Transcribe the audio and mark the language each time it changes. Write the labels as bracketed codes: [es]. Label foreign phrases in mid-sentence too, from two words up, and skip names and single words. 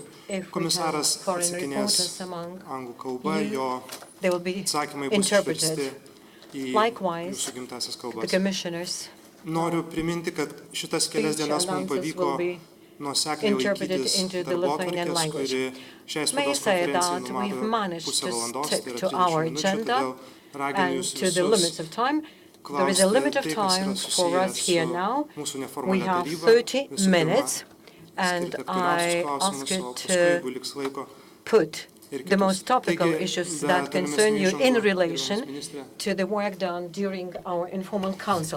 [lt] Komisaras atsakinės anglų kalba, jo atsakymai bus išversti į jūsų gimtasias kalbas. Noriu priminti, kad šitas kelias dienas mums pavyko nuosekliai laikytis darbotvarkės, kuri šiai spaudos konferencijai numato pusę valandos, tai yra 30 minučių, todėl raginu jūs visus [en] There is a limit of time for us here now. We have 30 minutes, and I ask you to put the most topical issues that concern you in relation to the work done during our informal council.